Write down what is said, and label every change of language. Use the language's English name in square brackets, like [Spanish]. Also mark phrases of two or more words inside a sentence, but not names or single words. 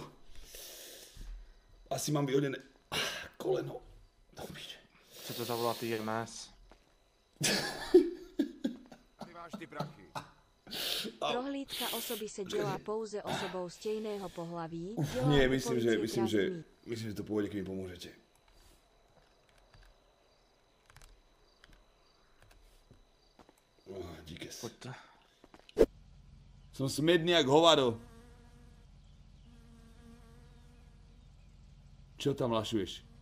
[Slovak] Asi mám vyhodené koleno. Do píče. [Czech] Co to zavolá ty JMS? Prohlídka osoby se dělá pouze osobou stejného pohlaví. [Slovak] Nie, myslím, že to pôjde, keď mi pomôžete. [Czech] Díkes. [Slovak] Poďte. Som smedný jak hovado. Čo tam lašuješ?